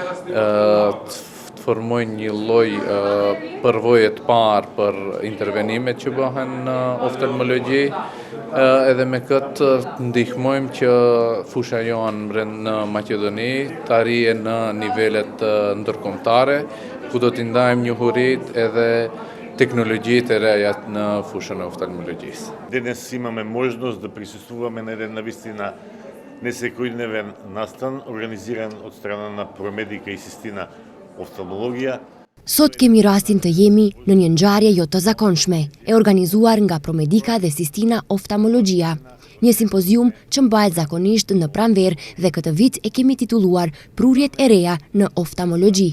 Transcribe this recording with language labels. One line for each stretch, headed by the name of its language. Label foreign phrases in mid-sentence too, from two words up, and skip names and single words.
Albanian: të formojnë një lloj përvoje të parë për intervenimet që bëhen në oftalmologji, edhe me këtë ndihmojmë që fusha jonë në Maqedoni të arrijë në nivelet ndërkombëtare, ku do t'i ndajmë njohuritë edhe teknologjiите e reja në fushën e oftalmologjisë.
Macedonian: Денес имаме можност да присуствуваме на еден навистина несекојдневен настан, организиран од страна на Promedica и Sistina Oftalmologjia.
Albanian: Sot kemi rastin të jemi në një ngjarje jo të zakonshme, e organizuar nga Promedica dhe Sistina Oftalmologjia. Një simpozium që mbahet zakonisht në pranverë dhe këtë vit e kemi titulluar Prurjet e reja në oftalmologji.